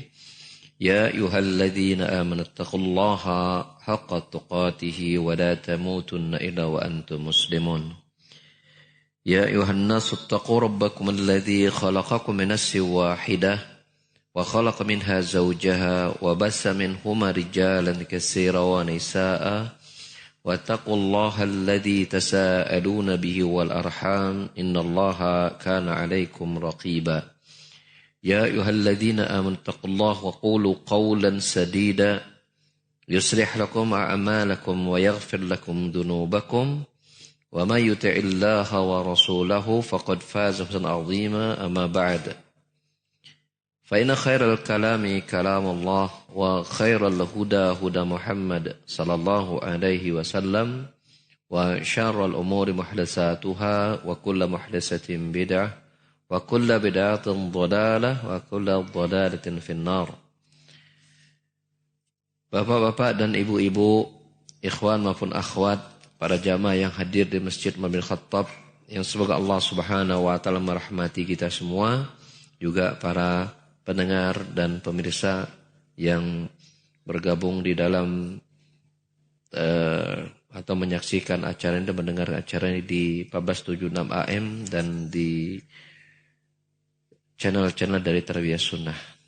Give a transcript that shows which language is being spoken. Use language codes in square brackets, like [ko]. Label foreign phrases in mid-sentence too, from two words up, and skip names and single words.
[ar] يا أيها الذين آمنوا اتقوا الله حق تقاته ولا تموتن إلا وأنتم مسلمون. يا أيها الناس اتقوا ربكم الذي خلقكم من نفس واحدة وخلق منها زوجها وبث منهما رجالا كثيرا ونساء واتقوا الله الذي تساءلون به والأرحام إن الله كان عليكم رقيبا. يا أيها الذين آمنوا اتقوا الله وقولوا قولا سديدا يصلح لكم أعمالكم ويغفر لكم ذنوبكم. ومن يطع الله ورسوله فقد فاز فوزا عظيما أما بعد. فإن خير الكلام كلام الله وخير الهدى هدى محمد صلى الله عليه وسلم وشر الأمور محدثاتها وكل محدثة بدعة وكل بدعة ضلالة وكل ضلالة في النار. [id] Bapak-bapak dan ibu-ibu, ikhwan maupun akhwat, para jamaah yang hadir di Masjid Umar bin Khattab, yang semoga Allah [ar] سبحانه وتعالى [id] merahmati kita semua, juga para pendengar dan pemirsa yang bergabung di dalam atau menyaksikan acara ini dan mendengar acara ini di 1476 AM dan di channel-channel dari Tarbiyah Sunnah.